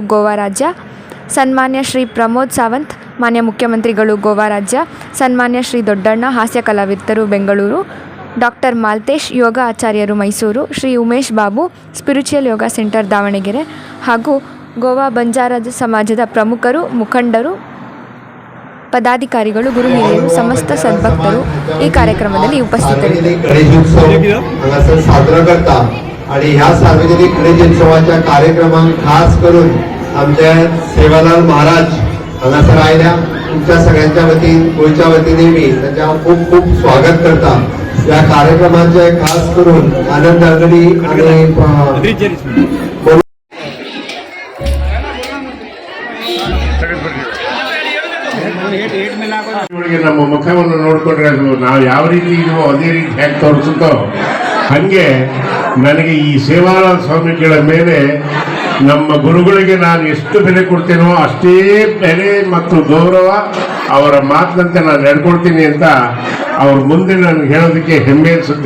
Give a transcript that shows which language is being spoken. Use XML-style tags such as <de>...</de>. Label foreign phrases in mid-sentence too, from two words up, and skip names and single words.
<kn>ಗೋವಾ ರಾಜ್ಯ, ಸನ್ಮಾನ್ಯ ಶ್ರೀ ಪ್ರಮೋದ್ ಸಾವಂತ್ ಮಾನ್ಯ ಮುಖ್ಯಮಂತ್ರಿಗಳು ಗೋವಾ ರಾಜ್ಯ, ಸನ್ಮಾನ್ಯ ಶ್ರೀ ದೊಡ್ಡಣ್ಣ ಹಾಸ್ಯ ಕಲಾವಿದರು ಬೆಂಗಳೂರು, ಡಾಕ್ಟರ್ ಮಾಲ್ತೇಶ್ ಯೋಗ ಆಚಾರ್ಯರು ಮೈಸೂರು, ಶ್ರೀ ಉಮೇಶ್ ಬಾಬು ಸ್ಪಿರಿಚುವಲ್ ಯೋಗ ಸೆಂಟರ್ ದಾವಣಗೆರೆ ಹಾಗೂ ಗೋವಾ ಬಂಜಾರ ಸಮಾಜದ ಪ್ರಮುಖರು, ಮುಖಂಡರು, ಪದಾಧಿಕಾರಿಗಳು, ಗುರು ಹಿರಿಯರು, ಸಮಸ್ತ ಸದ್ಭಕ್ತರು ಈ ಕಾರ್ಯಕ್ರಮದಲ್ಲಿ ಉಪಸ್ಥಿತರಿದ್ದರು.</kn> <kok>आणि ह्या सार्वजनिक गणेश उत्सवाच्या कार्यक्रमात खास करून आमच्या सेवालाल महाराज हांगासर आयल्या. तुमच्या सगळ्यांच्या वतीन गोयच्या वतीने मी त्यांच्या खूप खूप स्वागत करता. या कार्यक्रमाचे खास करून आनंद अंगडी आणि</kok> <kn>ನಮ್ಮ ಮುಖವನ್ನು ನೋಡ್ಕೊಂಡ್ರೆ ಅದು ನಾವು ಯಾವ ರೀತಿ ಇದೀವೋ ಅದೇ ರೀತಿ ಹೇಗೆ ತೋರಿಸುತ್ತೋ ಹಾಗೆ ನನಗೆ ಈ ಸೇವಾಲಾಲ್ ಸ್ವಾಮಿಗಳ ಮೇಲೆ ನಮ್ಮ ಗುರುಗಳಿಗೆ ನಾನು ಎಷ್ಟು ಬೆಲೆ ಕೊಡ್ತೇನೋ ಅಷ್ಟೇ ಬೆಲೆ ಮತ್ತು ಗೌರವ ಅವರ ಮಾತಿನಂತೆ ನಾನು ನಡ್ಕೊಳ್ತೀನಿ ಅಂತ ಅವ್ರ ಮುಂದೆ ನಾನು ಹೇಳೋದಕ್ಕೆ ಹೆಮ್ಮೆ ಅನಿಸುತ್ತೆ.</kn>